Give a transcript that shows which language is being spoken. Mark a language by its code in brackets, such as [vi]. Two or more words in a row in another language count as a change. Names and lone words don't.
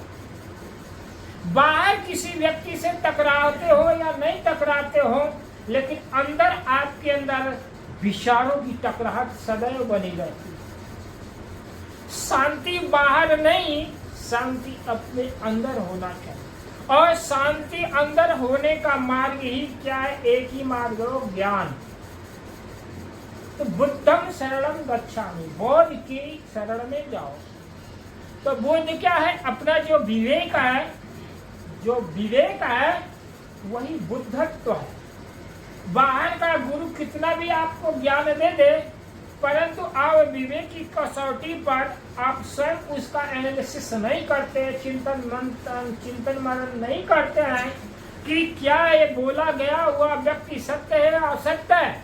[hi] बाहर किसी व्यक्ति से टकराते हो या नहीं टकराते हो, लेकिन अंदर आपके अंदर विचारों की टकराहट सदैव बनी रहती है। शांति बाहर नहीं, शांति अपने अंदर होना चाहिए। और शांति अंदर होने का मार्ग ही क्या है, एक ही मार्ग हो, ज्ञान। [pi] तो बुद्धम शरणम गच्छामि, [hi] बोध की शरण में जाओ। तो बोध क्या है, अपना जो विवेक है, जो विवेक है वही बुद्धत्व है। बाहर का गुरु कितना भी आपको ज्ञान दे दे, परंतु आप विवेक की कसौटी पर आप स्वयं उसका एनालिसिस नहीं करते, चिंतन मनन नहीं करते हैं कि क्या ये बोला गया हुआ व्यक्ति सत्य है या असत्य है।